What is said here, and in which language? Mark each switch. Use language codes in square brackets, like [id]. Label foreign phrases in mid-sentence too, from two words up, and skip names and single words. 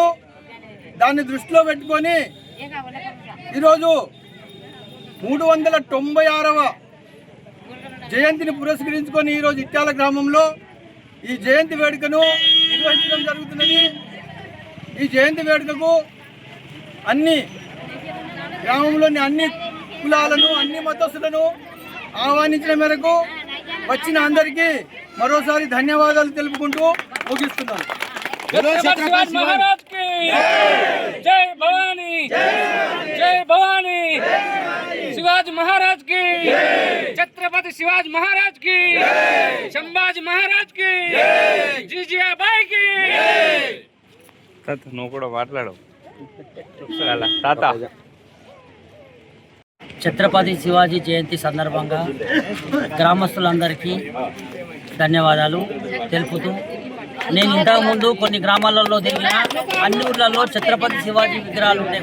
[te] దాన్ని దృష్టిలో పెట్టుకొని ఈరోజు 396వ జయంతిని పురస్కరించుకొని ఈరోజు ఇట్యాల గ్రామంలో ఈ జయంతి వేడుకను నిర్వహించడం జరుగుతున్నది. ఈ జయంతి వేడుకకు గ్రామంలోని అన్ని కులాలను, అన్ని మతస్థులను ఆహ్వానించిన మేరకు వచ్చిన అందరికీ మరోసారి ధన్యవాదాలు తెలుపుకుంటూ ముగిస్తున్నాను. [hi] शिवाजी महाराज की, छत्रपति शिवाजी महाराज की, संभाजी महाराज की, जीजीबाई की. [te] నువ్వు కూడా మాట్లాడు తాత. ఛత్రపతి శివాజీ జయంతి సందర్భంగా గ్రామస్తులందరికీ ధన్యవాదాలు తెలుపుతూ, నేను ఇంతకుముందు కొన్ని గ్రామాలలో తిరిగిన అన్ని ఊర్లలో ఛత్రపతి శివాజీ విగ్రహాలు ఉండేవి.